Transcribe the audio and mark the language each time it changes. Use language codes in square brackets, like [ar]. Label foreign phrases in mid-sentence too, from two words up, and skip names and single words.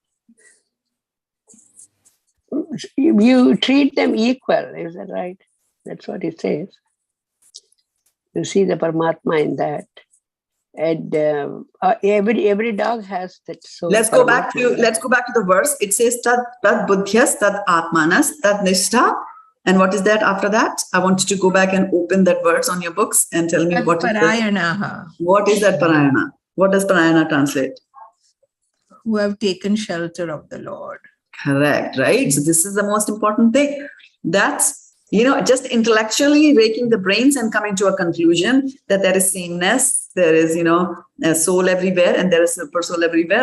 [en] You treat them equal, is that right? That's what it says. You see the Paramatma in that. And every dog has that soul. Let's go back to the verse. It says [sa] tad buddhyas tad atmanas tad nishtha. [en] And what is that after that? I want you to go back and open that verse on your books and tell me what is that. What is that parayana? What does parayana translate? Who have taken shelter of the Lord. Correct, right? So this is the most important thing. That's, just intellectually raking the brains and coming to a conclusion that there is sameness, there is, a soul everywhere and there is a super soul everywhere.